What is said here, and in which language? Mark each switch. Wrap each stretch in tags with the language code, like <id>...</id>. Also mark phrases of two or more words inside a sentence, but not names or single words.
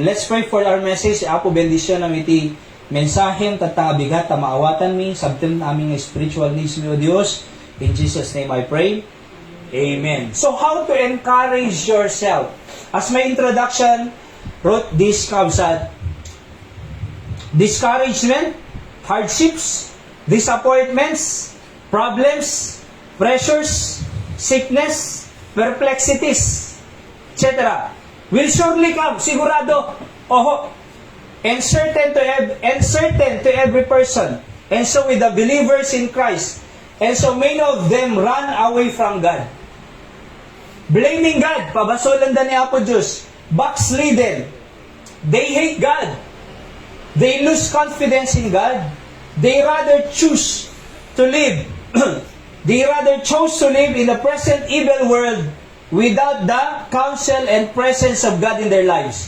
<en>Let's pray for our message.</en> <ilo>Apo bendisyon na iti mensahem tatabigat maawatan mi sabtem aming</ilo> <en>spiritual needs</en> <ilo>mi o Dios.</ilo> <en>In Jesus name I pray. Amen. So how to encourage yourself? As my introduction wrote this kabsat, discouragement, hardships, disappointments, problems, pressures, sickness, perplexities, etc. will surely come, sigurado. Oho. And certain to every person. And so with the believers in Christ. And so many of them run away from God. Blaming God.</en> <ilo>Pabasolan da ni Apo Diyos.</ilo> <en>Backslidden. They hate God. They lose confidence in God. They rather choose to live. They rather chose to live in the present evil world without the counsel and presence of God in their lives.</en>